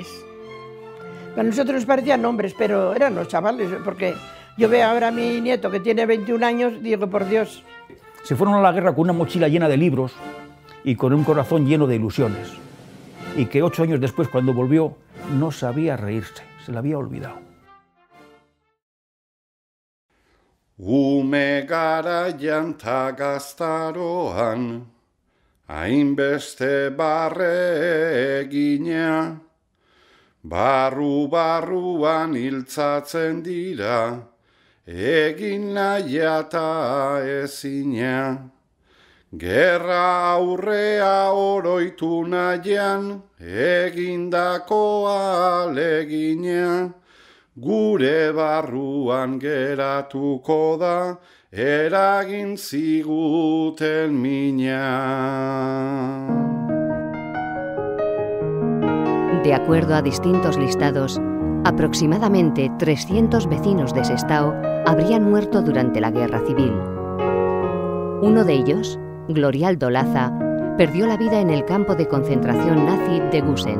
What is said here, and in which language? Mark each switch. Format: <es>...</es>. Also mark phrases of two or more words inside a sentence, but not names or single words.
<es>A nosotros nos parecían hombres, pero eran unos chavales, porque yo veo ahora a mi nieto que tiene 21 años, digo, por Dios. Se fueron a la guerra con una mochila llena de libros y con un corazón lleno de ilusiones. Y que 8 años después, cuando volvió, no sabía reírse, se la había olvidado.</es> <eu>Ume garaian ta gaztaroan, hainbeste barre egina, barru-barruan hiltzatzen dira, egin nahia ta ezina. Gerra aurrea oroitu nahian, egindako alegina, gure barruan geratuko da, eragin ziguten mina.</eu> <es>De acuerdo a distintos listados, aproximadamente 300 vecinos de Sestao habrían muerto durante la Guerra Civil. Uno de ellos, Glorialdo Laza, perdió la vida en el campo de concentración nazi de Gusen.</es>